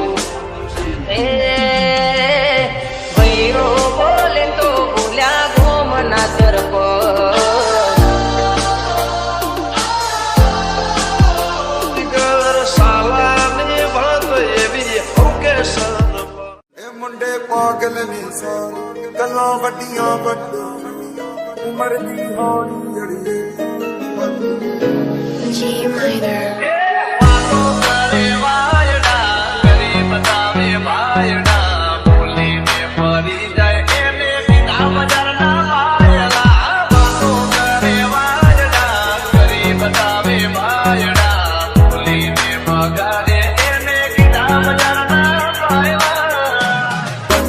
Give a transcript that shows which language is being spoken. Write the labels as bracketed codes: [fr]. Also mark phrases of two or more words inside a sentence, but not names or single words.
[gu] એ ભૈરો બોલે તો બોલ્યા ઘૂમના સરપંચ ઘર સાલાની વાત એવી હોકે સર [pa] ਇਹ ਮੁੰਡੇ ਪਾਗਲ ਨੇ ਸਾਰੇ ਗੱਲਾਂ ਵੱਡੀਆਂ ਵੱਡੀਆਂ ਉਮਰ ਦੀ ਹੌਲੀ ਜੜੀ [en] G minor. [gu] વાતો કરે વાયડા કરી બતાવે ભાયડા બોલીને ફરી જાય એને બીના બજારના વાયડા વાતો કરે વાયડા કરી બતાવે ભાયડા બોલીને મગાડે એને બીના બજારના વાયડા